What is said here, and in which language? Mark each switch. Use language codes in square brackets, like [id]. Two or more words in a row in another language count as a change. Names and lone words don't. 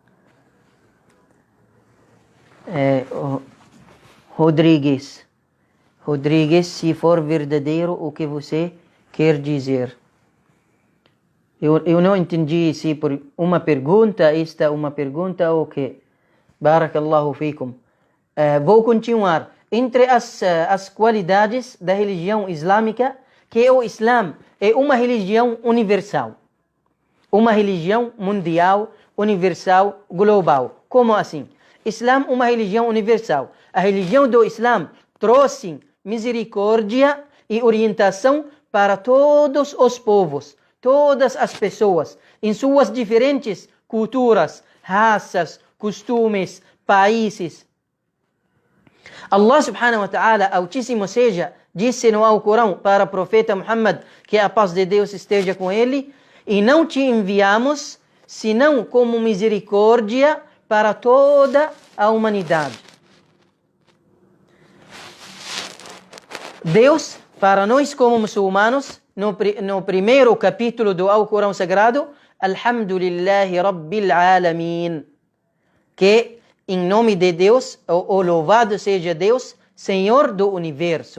[pt] Rodrigues, Rodrigues, se for verdadeiro o que você quer dizer. Eu não entendi se por uma pergunta, esta é uma pergunta ou que. [ar] بارك الله فيكم. [pt] Vou continuar. Entre as qualidades da religião islâmica, que o Islã é uma religião universal. Uma religião mundial, universal, global. Como assim? Islã é uma religião universal. A religião do Islã trouxe misericórdia e orientação para todos os povos, todas as pessoas, em suas diferentes culturas, raças, costumes, países. [ar] الله سبحانه وتعالى, [pt] Altíssimo seja, disse no Alcorão para o profeta Muhammad, que a paz de Deus esteja com ele, e não te enviamos senão como misericórdia para toda a humanidade. Deus, para nós como muçulmanos, no primeiro capítulo do Alcorão Sagrado, [ar] الحمد لله رب العالمين, [pt] que em nome de Deus, o louvado seja Deus, Senhor do Universo.